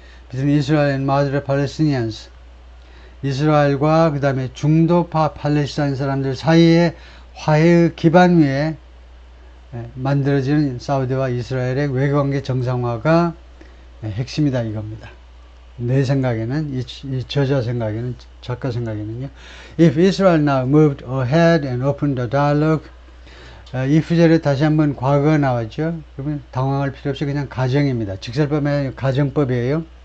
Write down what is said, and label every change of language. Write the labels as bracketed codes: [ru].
[en] between Israel and moderate Palestinians, [ko] 이스라엘과 그 다음에 중도파 팔레스타인 사람들 사이에 화해의 기반 위에 만들어지는 사우디와 이스라엘의 외교관계 정상화가 핵심이다 이겁니다. 내 생각에는, 이 저자 생각에는, 작가 생각에는요. [en] If Israel now moved ahead and opened the dialogue, [ko] 이 구절에 다시 한번 과거가 나왔죠. 그러면 당황할 필요 없이 그냥 가정입니다. 직설법이 아니라 가정법이에요.